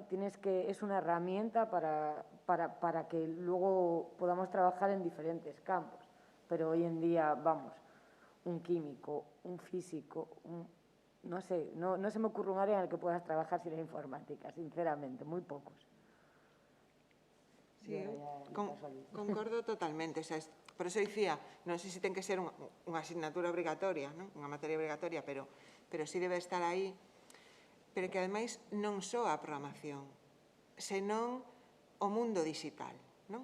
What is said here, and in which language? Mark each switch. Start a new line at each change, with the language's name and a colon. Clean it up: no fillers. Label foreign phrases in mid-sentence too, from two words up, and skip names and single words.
Spanish: Es una herramienta para que luego podamos trabajar en diferentes campos. Pero hoy en día, vamos, un químico, un físico, no sé, no se me ocurre un área en el que puedas trabajar sin la informática, sinceramente, muy pocos. Sí,
Galician: concordo totalmente.
Spanish: O sea, por eso
Galician: dicía, non sei se ten que ser unha asignatura obrigatoria, non? Unha materia obrigatoria, pero sí debe estar aí. Pero que, ademais, non só a programación, senón o mundo digital, non?